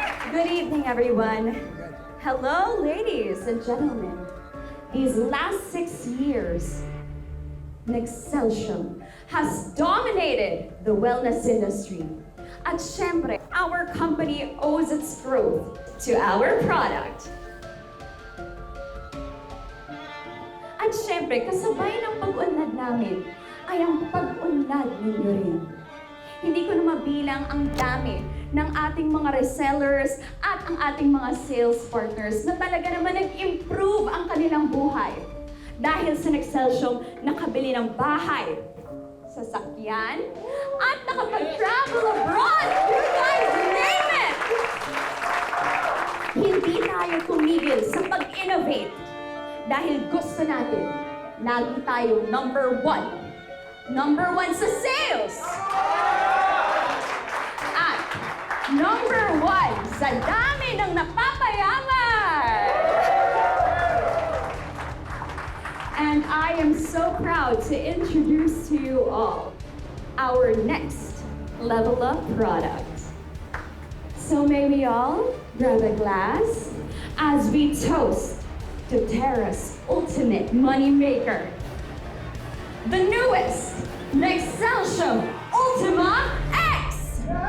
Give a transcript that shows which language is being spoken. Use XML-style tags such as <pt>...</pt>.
<en>Good evening, everyone. Hello, ladies and gentlemen. These last 6 years, Nexcelsium has dominated the wellness industry.</en> <tl>At syempre,</tl> <en>our company owes its growth to our product.</en> <tl>At syempre, kasabay ng pag-unlad namin ay ang pag-unlad ninyo rin. Hindi ko na mabilang ang dami ng ating mga resellers at ang ating mga sales partners na talaga naman nag-improve ang kanilang buhay. Dahil sa Nexcelsium, nakabili ng bahay, sasakyan, at nakapag-travel abroad.</tl> <en>You guys name it!</en> <tl>Hindi tayo tumigil sa pag-innovate dahil gusto natin lagi tayo number one.</tl> <en>Number one sa sales!</en> <tl>At number one sa dami ng napapayaman!</tl> <en>And I am so proud to introduce to you all our next level up product. So may we all grab a glass as we toast to Terra's ultimate moneymaker, the newest Nexcelsium Ultima X!</en>